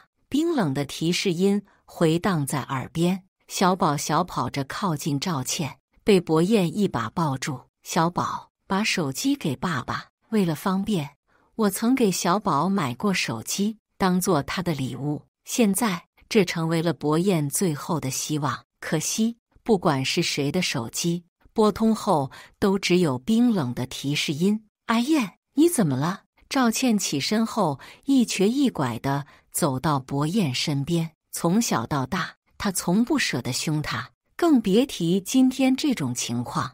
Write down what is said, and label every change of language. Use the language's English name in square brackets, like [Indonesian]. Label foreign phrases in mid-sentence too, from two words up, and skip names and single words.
[Chinese] 冰冷的提示音回盪在耳邊。小寶小跑着靠近趙倩， 被薄燕一把抱住。小寶，把手機給爸爸。為了方便，我曾給小寶買過手機，當做他的禮物。現在這成為了薄燕最後的希望。可惜，不管是誰的手機，撥通後都只有冰冷的提示音。阿燕，你怎麼了？趙倩起身後，一瘸一拐地走到薄燕身邊。從小到大，她從不捨得凶她，更別提今天這種情況。